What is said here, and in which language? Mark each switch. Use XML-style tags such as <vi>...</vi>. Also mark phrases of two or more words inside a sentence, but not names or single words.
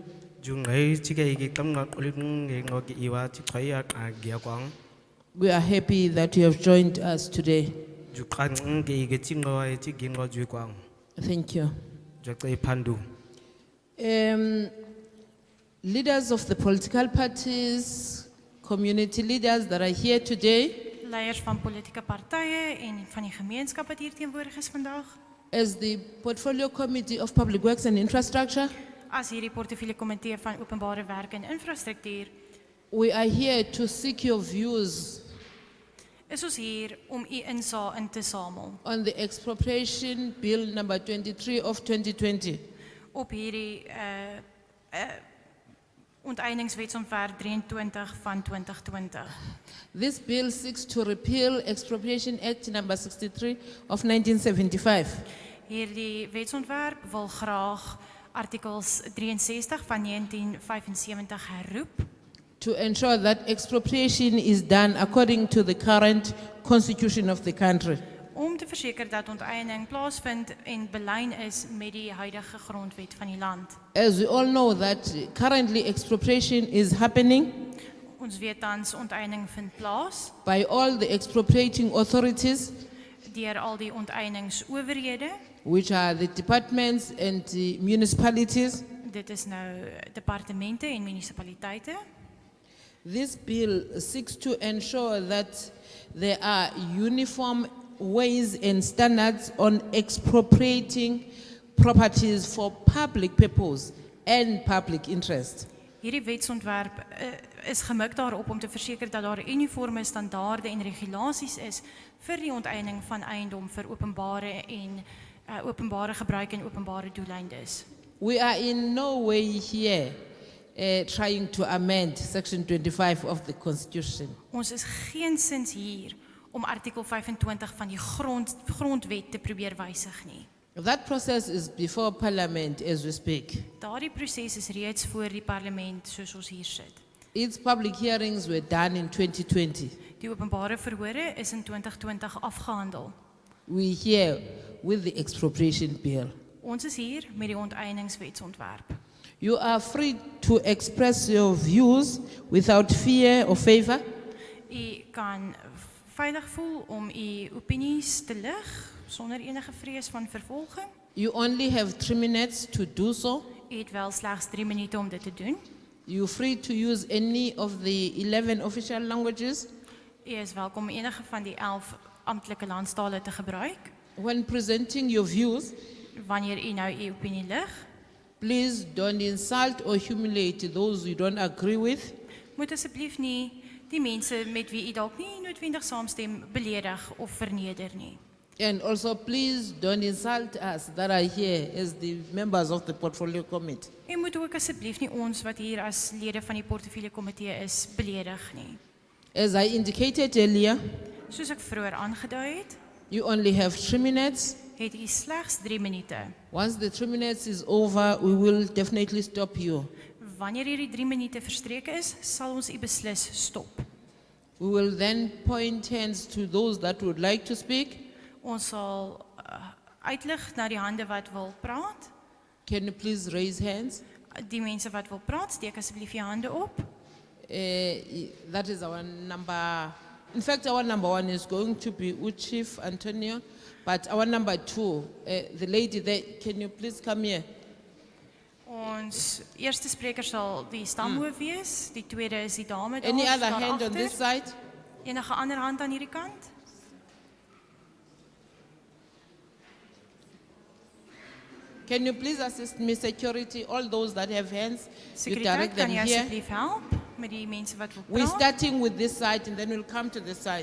<en>We are happy that you have joined us today. Thank you. Leaders of the political parties, community leaders that are here today,</en> <af>Leiers van politieke partye en van die gemeenskap wat hier teenwoordig is vandag.</af> <en>as the Portfolio Committee of Public Works and Infrastructure,</en> <af>As hierdie portefeulje komitee van openbare werke en infrastruktuur,</af> <en>we are here to seek your views</en> <af>is ons hier om u insaag in te samel</af> <en>on the Expropriation Bill number 23 of 2020.</en> <af>op hierdie Onteieningswetsontwerp 23 van 2020.</af> <en>This bill seeks to repeal Expropriation Act number 63 of 1975.</en> <af>Hierdie wetsontwerp wil graag artikels 63 van 1975 herroep</af> <en>to ensure that expropriation is done according to the current constitution of the country.</en> <af>om te verseker dat onteiening plaasvind en belyn is met die huidige grondwet van die land.</af> <en>As we all know that currently expropriation is happening</en> <af>Ons weet tans onteiening vind plaas</af> <en>by all the expropriating authorities,</en> <af>deur al die onteieningsowerhede.</af> <en>which are the departments and the municipalities.</en> <af>Dit is nou departemente en munisipaliteite.</af> <en>This bill seeks to ensure that there are uniform ways and standards on expropriating properties for public purpose and public interest.</en> <af>Hierdie wetsontwerp is gemik daarop om te verseker dat daar uniforme standaarde en regulasies is vir die onteiening van eiendom vir openbare gebruik en openbare doeleindes.</af> <en>We are in no way here trying to amend Section 25 of the Constitution.</en> <af>Ons is geensins hier om artikel 25 van die grondwet te probeer wysig nie.</af> <en>That process is before Parliament as we speak.</en> <af>Daardie proses is reeds voor die parlement soos ons hier sit.</af> <en>Its public hearings were done in 2020.</en> <af>Die openbare verhore is in 2020 afgehandel.</af> <en>We here with the Expropriation Bill.</en> <af>Ons is hier met die onteieningswetsontwerp.</af> <en>You are free to express your views without fear or favor.</en> <af>U kan veilig voel om u opinies te lig sonder enige vrees van vervolging.</af> <en>You only have 3 minutes to do so.</en> <af>U het wel slegs 3 minute om dit te doen.</af> <en>You're free to use any of the 11 official languages.</en> <af>U is welkom enige van die 11 amptelike landstale te gebruik.</af> <en>When presenting your views,</en> <af>Wanneer u nou u opinie lig,</af> <en>please don't insult or humiliate those you don't agree with.</en> <af>moet asseblief nie die mense met wie u dalk nie noodwendig saamstem beledig of verneder nie.</af> <en>And also please don't insult us that are here as the members of the Portfolio Committee.</en> <af>En moet ook asseblief nie ons wat hier as lede van die portefeulje komitee is beledig nie.</af> <en>As I indicated earlier,</en> <af>Soos ek vroeër aangedui het,</af> <en>you only have 3 minutes.</en> <af>het u slegs 3 minute.</af> <en>Once the 3 minutes is over, we will definitely stop you.</en> <af>Wanneer hierdie 3 minute verstreke is, sal ons u beslis stop.</af> <en>We will then point hands to those that would like to speak.</en> <af>Ons sal uitlig na die hande wat wil praat.</af> <en>Can you please raise hands?</en> <af>Die mense wat wil praat, steek asseblief jou hande op.</af> <en>That is our number. In fact, our number 1 is going to be Chief Antonio, but our number 2, the lady there, can you please come here?</en> <af>Ons eerste spreker sal die stamhoof wees, die tweede is die dame daar.</af> <en>Any other</en> <af>daar</af> <en>hand on</en> <af>agter.</af> <en>this side?</en> <af>Enige ander hand aan hierdie kant?</af> <en>Can you please assist me, security, all those that have hands, you</en> <af>Sekuriteit,</af> <en>direct them</en> <af>kan jy</af> <en>here.</en> <af>asseblief help met die mense wat wil</af> <en>We're</en> <af>praat?</af> <en>starting with this side and then we'll come to this side.</en>